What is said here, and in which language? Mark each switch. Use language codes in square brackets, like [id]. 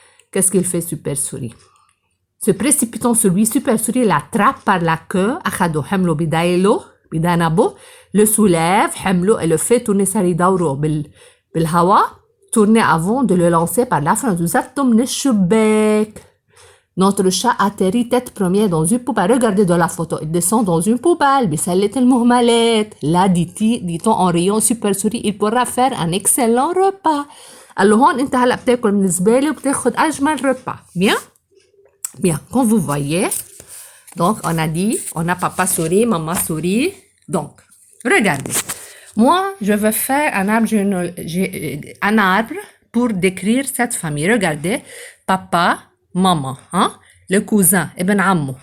[fr] Qu'est-ce qu'il fait Super Souris? Se précipitant sur lui, Super Souris l'attrape par la queue, [ar] أخده حمله بذنبه, [fr] le soulève, [ar] حمله [fr] et le fait tourner [ar] صار يدوره بالهواء, [fr] tourner avant de le lancer par la fenêtre. [ar] وزته من الشباك. [fr] Notre chat atterrit tête première dans une poubelle. Regardez dans la photo. Il descend dans une poubelle. [ar] بسلة المهملات. [fr] Là, dit-on en riant, Super Souris, il pourra faire un excellent repas. [ar] قال له هون انت هلا بتاكل من الزبالة وبتاخد أجمل repas. [fr] Bien? Bien. Quand vous voyez, donc on a dit, on a papa souris, maman souris. Donc, regardez. Moi, je veux faire un arbre pour décrire cette famille. Regardez, papa, maman, hein? Le cousin, Ibn Ammo.